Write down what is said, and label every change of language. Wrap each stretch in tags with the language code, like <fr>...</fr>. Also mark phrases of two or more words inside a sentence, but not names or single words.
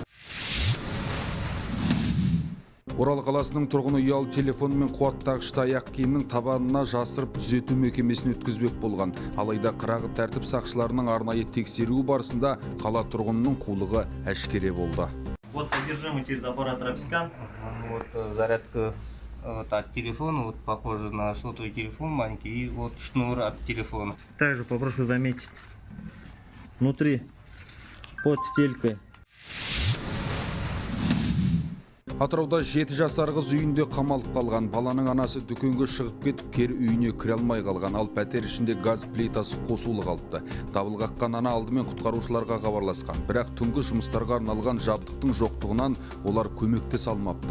<kk>Орал қаласының тұрғыны ұялы телефон мен қуаттағышты аяқ киімнің табанына жасырып түзету мекемесін өткізбек болған. Алайда қырағы тәртіп сақшыларының арнайы тексеруі барысында қала тұрғынының қулығы әшкере болды.</kk> <ru>Вот содержимое перед аппаратом скан. Вот зарядка от телефона, вот похоже на сотовый телефон маленький, и вот шнур от телефона. Также попрошу заметить внутри под стелькой.</ru> <kk>Атырауда 7 жасар қыз үйінде қамалып қалған. Баланың анасы дүкенге шығып кетіп, кері үйіне кіре алмай қалған. Ал пәтер ішінде газ плитасы қосулы қалыпты. Дабыл қаққан ана алдымен құтқарушыларға хабарласқан. Бірақ түнгі жұмыстарға арналған жабдықтың жоқтығынан олар көмектесе алмапты.</kk>